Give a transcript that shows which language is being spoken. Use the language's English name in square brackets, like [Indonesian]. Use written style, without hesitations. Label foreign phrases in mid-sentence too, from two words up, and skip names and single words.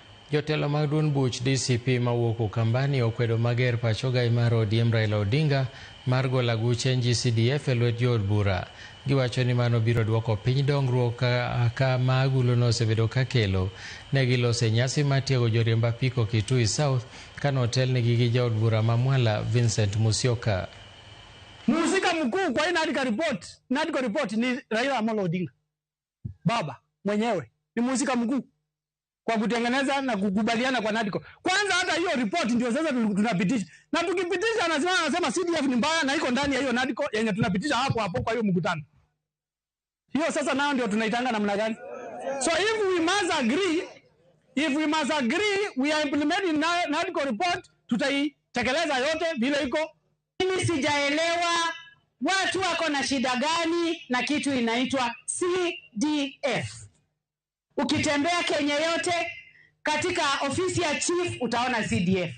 [Luo (Kenya and Tanzania)] Jotelo mag duond buch DCP mawuok Ukambani okwedo mager pachogai mar ODM Raila Odinga mar golo aguche NG-CDF e lwet jood bura. Giwacho ni mano biro duoko piny dongruok ka magulono osebedo ka kelo. Ne gilose nyasi mar tiego joriemb apiko Kitui South kano otelnegi gi jaod bura ma Mwala Vincent Musyoka. [Swahili] Mhusika mkuu kwa hii NADCO report ni Raila Amolo Odinga. Baba mwenyewe ni mhusika mkuu kwa kutengeneza na kukubaliana kwa NADCO. Kwanza hata hiyo report ndio sasa tunapitisha. Na tukipitisha anasema CDF ni mbaya na iko ndani ya hiyo NADCO yenye tunapitisha hapo kwa hiyo mkutano. Hiyo sasa nao ndio tunaitanga namna gani? [English] So if we must agree we are implementing NADCO report, [Swahili] tutaitekeleza yote vile iko. Mimi sijaelewa watu wako na shida gani na kitu inaitwa CDF. Ukitembea Kenya yote katika ofisi ya chief utaona CDF.